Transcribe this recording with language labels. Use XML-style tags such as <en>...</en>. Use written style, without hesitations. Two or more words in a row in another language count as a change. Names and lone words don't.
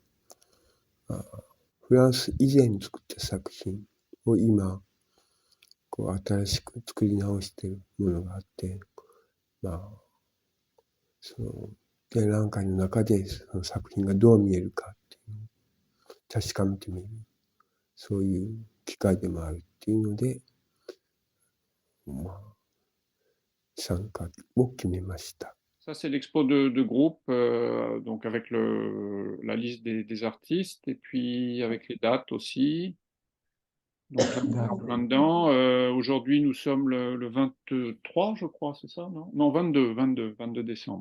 <ja>フランス以前に作った作品を今、新しく作り直してるものがあって、まあ、その展覧会の中でその作品がどう見えるかっていうのを確かめてみる、そういう機会でもあるっていうので、まあ、参加を決めました。</ja> <fr>Ça, c'est l'expo de groupe, donc avec la liste des artistes, et puis avec les dates aussi. Donc là, on est en plein dedans. Aujourd'hui, nous sommes le 23, je crois, c'est ça, non? Non, 22 décembre.</fr>